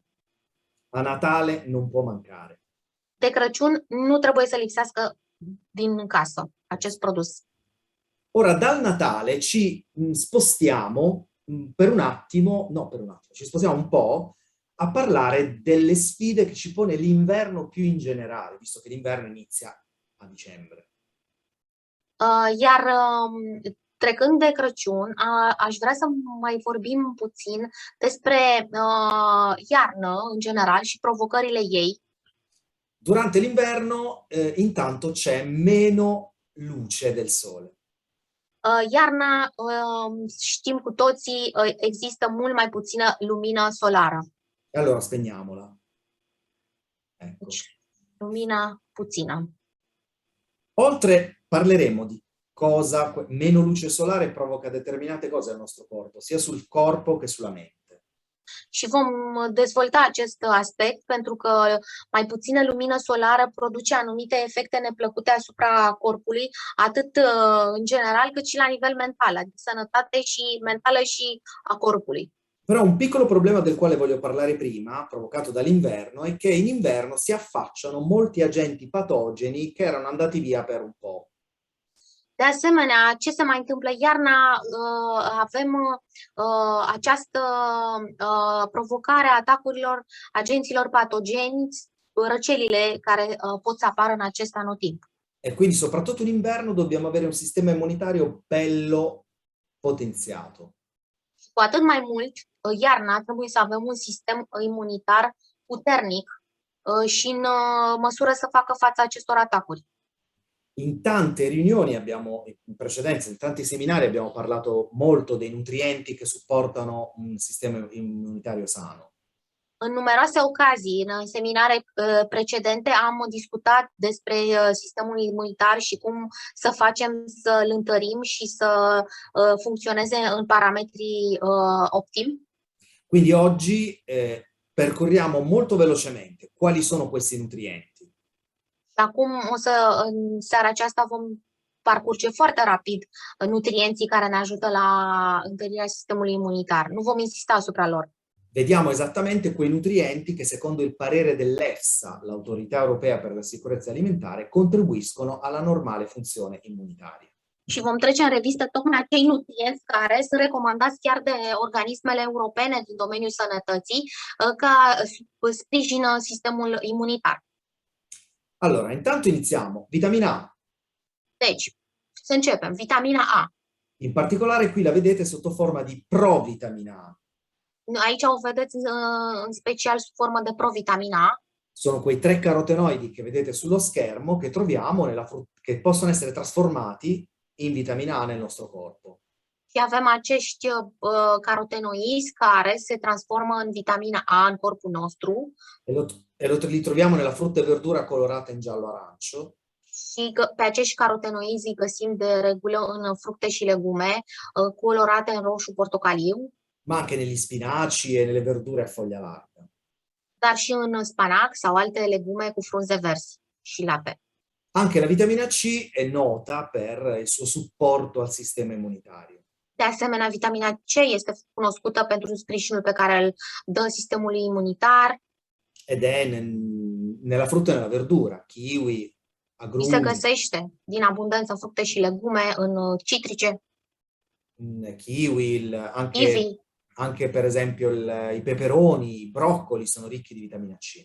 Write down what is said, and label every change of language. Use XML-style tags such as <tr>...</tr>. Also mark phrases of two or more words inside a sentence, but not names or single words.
<it>A Natale non può mancare.</it> <ro>De Crăciun nu trebuie să lipsească din casă acest produs.</ro> <it>Ora, dal Natale ci spostiamo per un attimo, ci spostiamo un po' a parlare delle sfide che ci pone l'inverno più in generale, visto che l'inverno inizia a dicembre.</it> <ro>Iar trecând de Crăciun, aș vrea să mai vorbim puțin despre iarnă în general și provocările ei.</ro> <it>Durante l'inverno, intanto c'è meno luce del sole.</it> <ro>Iarna, știm cu toții, există mult mai puțină lumină solară.</ro> <it>E allora spegniamola. Ecco.</it> <ro>Deci, lumina puțină.</ro> <it>Oltre parleremo di cosa meno luce solare provoca determinate cose al nostro corpo, sia sul corpo che sulla mente.</it> <ro>Și vom dezvolta acest aspect pentru că mai puțină lumină solară produce anumite efecte neplăcute asupra corpului, atât în general cât și la nivel mental, adică sănătate și mentală și a corpului.</ro> <it>Però un piccolo problema del quale voglio parlare prima, provocato dall'inverno, è che in inverno si affacciano molti agenti patogeni che erano andati via per un po'.</it> <ro>De asemenea, ce se mai întâmplă? Iarna avem această provocare a atacurilor agenților patogeni, răcelile care pot să apară în acest anotimp.</ro> <it>E quindi soprattutto in inverno dobbiamo avere un sistema immunitario bello potenziato.</it> <ro>Cu atât mai mult, iarna trebuie să avem un sistem imunitar puternic și în măsură să facă față acestor atacuri.</ro> <it>In tante riunioni in precedenza, in tanti seminari abbiamo parlato molto dei nutrienti che supportano un sistema immunitario sano.</it> <ro>În numeroase ocazii, în seminare precedente, am discutat despre sistemul imunitar și cum să facem să îl întărim și să funcționeze în parametri optimi.</ro> <it>Quindi oggi percorriamo molto velocemente quali sono questi nutrienti.</it> <ro>Acum, în seara aceasta vom parcurge foarte rapid nutrienții care ne ajută la întărirea sistemului imunitar. Nu vom insista asupra lor.</ro> <it>Vediamo esattamente quei nutrienti che, secondo il parere dell'EFSA, l'Autorità Europea per la Sicurezza Alimentare, contribuiscono alla normale funzione immunitaria.</it> <ro>Și vom trece în revistă tocmai acei nutrienți care sunt recomandați chiar de organismele europene din domeniul sănătății ca sprijină sistemul imunitar.</ro> <it>Allora, intanto iniziamo. Vitamina A.</it> <ro>Deci, să începem. Vitamina A.</ro> <it>In particolare qui la vedete sotto forma di provitamina A.</it> <ro>Aici o vedeți în special sub formă de provitamina A.</ro> <it>Sono quei 3 carotenoidi che vedete sullo schermo che troviamo che possono essere trasformati in vitamina A nel nostro corpo.</it> <ro>Și avem acești carotenoizi care se transformă în vitamina A în corpul nostru.</ro> <it>Li troviamo nella frutta e verdura colorata in giallo-arancio.</it> <ro>Și pe acești carotenoizi îi găsim de regulă în fructe și legume colorate în roșu portocaliu.</ro> <it>Ma anche negli spinaci e nelle verdure a foglia larga.</it> <ro>Dar și în spanac sau alte legume cu frunze verzi și lapte.</ro> <it>Anche la vitamina C è nota per il suo supporto al sistema immunitario.</it> <ro>De asemenea, vitamina C este cunoscută pentru sprijinul pe care îl dă sistemului imunitar.</ro> <it>Ed è nella frutta e nella verdura, kiwi, agrumi.</it> <ro>Se găsește din abundență în fructe și legume, în citrice.</ro> <it>Kiwi,</it> <ro>Kiwi.</ro> <it>Anche per esempio i peperoni, i broccoli sono ricchi di vitamina C.</it>